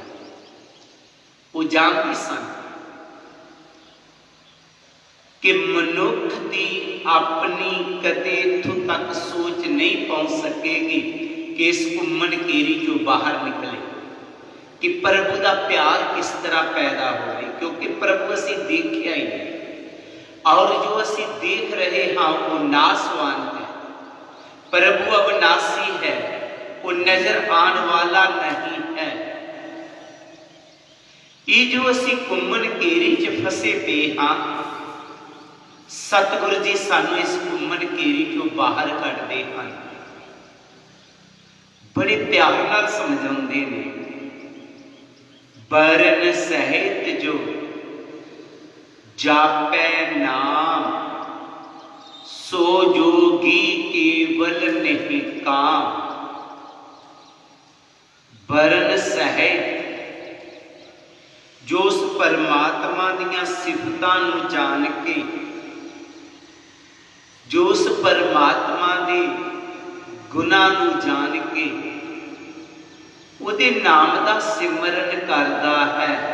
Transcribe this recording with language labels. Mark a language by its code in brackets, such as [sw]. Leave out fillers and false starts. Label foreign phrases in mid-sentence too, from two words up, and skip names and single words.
[hi] वो जानते सन कि मनुख की अपनी [pa] ਕਦੇ ਇਥੋਂ [hi] तक सोच नहीं पहुंच सकेगी कि इस मनकेरी जो बाहर निकले, कि प्रभु का प्यार किस तरह पैदा हो। क्योंकि प्रभु [pa] ਅਸੀ ਦੇਖਿਆ [hi] ही नहीं, और जो असी देख रहे हाँ वो नासवान है। प्रभु अविनाशी है, वो नजर आने वाला नहीं है। [pa] ਯੇ ਜੋ ਅਸੀ ਮਨਕੇਰੀ ਚ ਫਸੇ ਪਏ ਹਾਂ, ਸਤਿਗੁਰੂ ਜੀ ਸਾਨੂੰ ਇਸ ਮਨਕੇਰੀ ਚੋਂ ਬਾਹਰ ਕਢਤੇ ਹੈਂ। [hi] बड़े प्यार नाल समझाते हैं। [bra] बरन सहित जो जापै नाम, सो जोगी केवल नहीं काम। [pa] ਬਰਨ ਸਹਿਤ ਜੋ ਉਸ ਪਰਮਾਤਮਾ ਦੀਆਂ ਸਿਫਤਾਂ ਨੂੰ ਜਾਣ ਕੇ, ਜੋ ਉਸ ਪਰਮਾਤਮਾ ਦੇ ਗੁਨਾਹ ਨੂੰ ਜਾਣ ਕੇ ਉਹਦੇ ਨਾਮ ਦਾ ਸਿਮਰਨ ਕਰਦਾ ਹੈ।